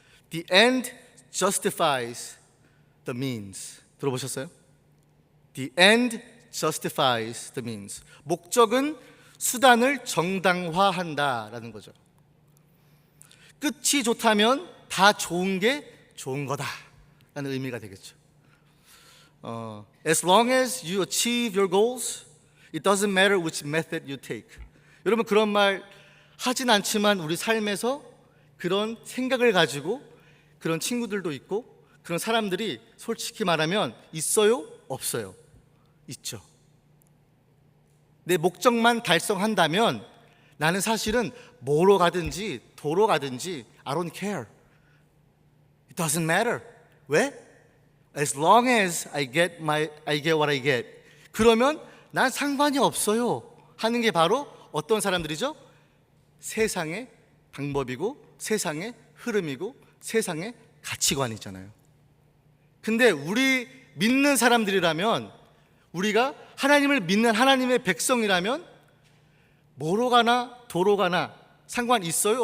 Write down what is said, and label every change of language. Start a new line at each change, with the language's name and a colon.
English: The end justifies the means.
Korean: 들어보셨어요?
English: The end justifies the means.
Korean: 목적은 수단을 정당화한다라는 거죠. 끝이 좋다면 다 좋은 게 좋은 거다라는 의미가 되겠죠.
English: As long as you achieve your goals, it doesn't matter which method you take.
Korean: 여러분 그런 말 하진 않지만 우리 삶에서 그런 생각을 가지고 그런 친구들도 있고 그런 사람들이 솔직히 말하면 있어요? 없어요? 있죠. 내 목적만 달성한다면 나는 사실은 뭐로 가든지 도로 가든지
English: I don't care. It doesn't matter.
Korean: 왜?
English: As long as I get what I get.
Korean: 그러면 난 상관이 없어요 하는 게 바로 어떤 사람들이죠? 세상의 방법이고 세상의 흐름이고 세상의 가치관이잖아요. 근데 우리 믿는 사람들이라면, 우리가 하나님을 믿는 하나님의 백성이라면 뭐로 가나 도로 가나 상관 있어요?